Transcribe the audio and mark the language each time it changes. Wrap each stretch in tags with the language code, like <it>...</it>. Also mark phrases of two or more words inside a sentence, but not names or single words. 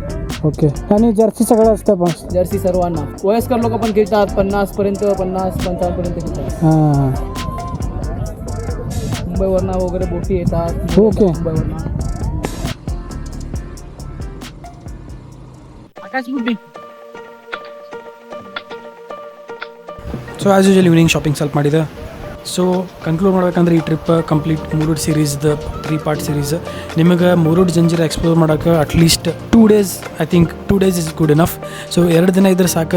<mr>ओके. आणि जर्सी सगळं असतं पण? जर्सी सर्वांना. वयस्कर लोक पण खेळतात, 50 पर्यंत, 50-55 पर्यंत खेळतात. हां, मुंबईवरनं वगैरे बोटी येतात. ओके. मुंबईवरनं आकाश बुड्डी.</mr> <en>so as usual evening shopping</en> <kn>ಸ್ವಲ್ಪ ಮಾಡಿದೆ.</kn> <en>so conclude</en> <kn>ಮಾಡ್ಬೇಕಂದ್ರೆ ಈ</kn> <en>trip complete Murud seriesdu 3 part series. ನಿಮಗೆ ಮುರುಡ್ ಜಂಜೀರಾ ಎಕ್ಸ್ಪ್ಲೋರ್ ಮಾಡೋಕೆ at least 2 days, I think 2 days is good enough.</en> <kn>ಸೊ 2 ದಿನ ಇದ್ರೆ ಸಾಕು.</kn>